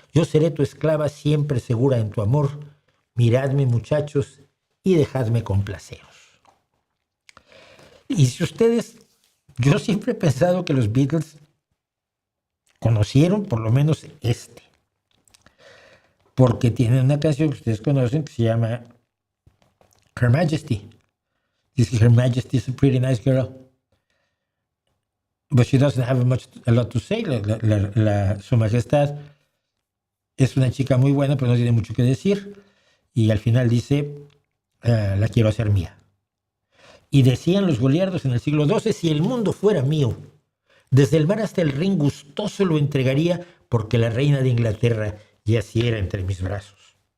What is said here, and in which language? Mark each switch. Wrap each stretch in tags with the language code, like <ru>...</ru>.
<es>Yo seré tu esclava siempre segura en tu amor. Miradme, muchachos, y dejadme complaceros. Y si ustedes, yo siempre he pensado que los Beatles conocieron por lo menos este, porque tienen una canción que ustedes conocen que se llama Her Majesty.</es> <en>Dice: Her Majesty is a pretty nice girl, but she doesn't have a lot to say.</en> <es>Su Majestad es una chica muy buena, pero no tiene mucho que decir. Y al final dice: la quiero hacer mía. Y decían los goliardos en el siglo XII: si el mundo fuera mío, desde el mar hasta el Rin gustoso lo entregaría, porque la reina de Inglaterra yaciera entre mis brazos.</es>